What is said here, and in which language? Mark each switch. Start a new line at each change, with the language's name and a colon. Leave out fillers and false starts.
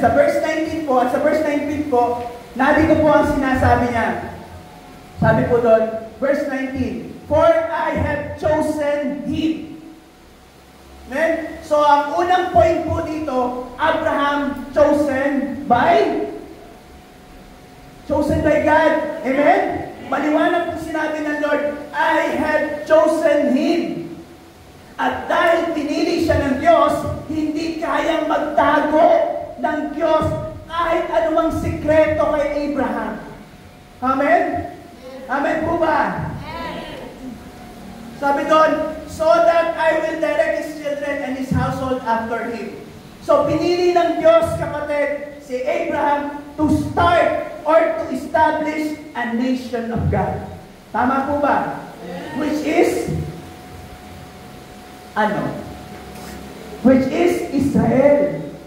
Filipino: Sa verse 19 po, at sa verse 19 po, narito po ang sinasabi niya. Sabi po doon,
English: verse 19, for I have chosen him.
Filipino: Amen? So, ang unang point po dito,
English: Abraham chosen by God.
Filipino: Amen? Maliwanag po sinabi ng Lord,
English: I have chosen him.
Filipino: At dahil pinili siya ng Diyos, hindi kayang magtago ng Diyos kahit anumang sikreto kay Abraham. Amen? Amen po ba? Sabi doon,
English: so that I will direct his children and his household after him.
Filipino: So pinili ng Diyos, kapatid, si Abraham
English: to start or to establish a nation of God.
Filipino: Tama po ba?
English: Which is, Which is Israel.